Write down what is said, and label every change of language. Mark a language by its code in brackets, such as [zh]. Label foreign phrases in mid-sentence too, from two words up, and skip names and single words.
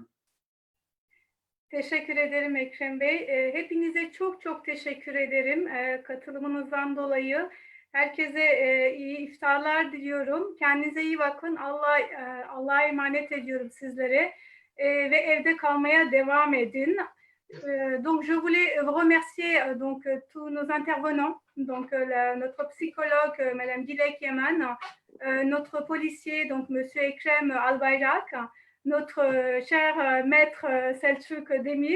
[tr] Teşekkür ederim Ekrem Bey. Hepinize çok çok teşekkür ederim katılımınızdan dolayı. Herkese iyi iftarlar diliyorum. Kendinize iyi bakın. Allah'a emanet ediyorum sizlere. Ve evde kalmaya devam edin. [fr] Donc, je voulais remercier donc tous nos intervenants, donc notre psychologue, Madame Dilek Yaman, notre policier, donc Monsieur Ekrem Albayrak, notre cher maître Selçuk Demir.